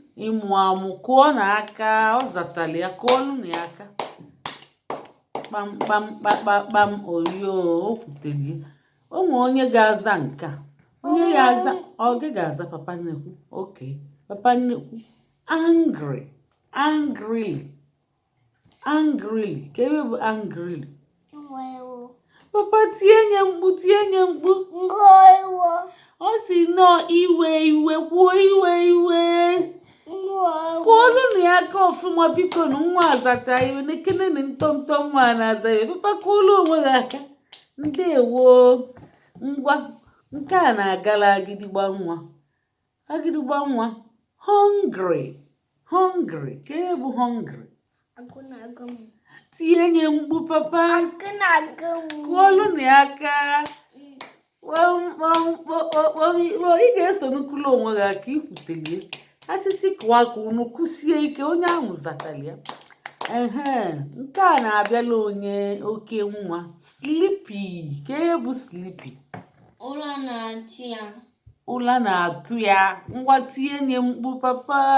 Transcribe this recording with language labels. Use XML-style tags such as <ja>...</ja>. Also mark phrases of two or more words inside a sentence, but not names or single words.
<ig>Ịmụ amụ, kụọ n'aka, ọ zatara ya, kụọlụ na ya aka. Kpam, kpam, kpam, kpam, kpam, oyo, o kwutere ya. O nwe onye ga-aza nke a. Onye ya aza, ọ gị ga-aza papa nnekwu? Oke. Papa nnekwu,</ig> <en>angry, angrily, angrily.</en> <ig>Ka ebe bụ angrily? Papa, tie nye mkpu, tie nye mkpu. Ọ sị nọ iwe, iwe, kwuo iwe, iwe. Kwuolu na ya aka ọfụma, biko, na nwa azata iwe. Nekene na ntọntọ nwa a na-aza iwe. Papa, kwuolu onwe gị aka. Ndewo. Ngwa, nke a na-agala agidigba nwa. Agidigba nwa.</ig> <en>Hungry. Hungry.</en> <ig>Ka ihe bụ hungry? Agụ na-agụ m. Tie nye mkpu, papa. Agụ na-agụ m. Kwuolu na ya aka. Mm. Wam, wam, wo, wo, wo, wo, ị ga-eso n'ukulu onwe gị aka, ikwutelie. Asịsị kụwa ka unu kụsie ike, onye ahụ zatara ya. Ehe, nke a na-abịala onye oke nwa. Sleepy. Ka ihe bụ sleepy? Ụra na-atụ ya. Ụra na-atụ ya. Ngwa, tie nye mkpu, papa.</ig>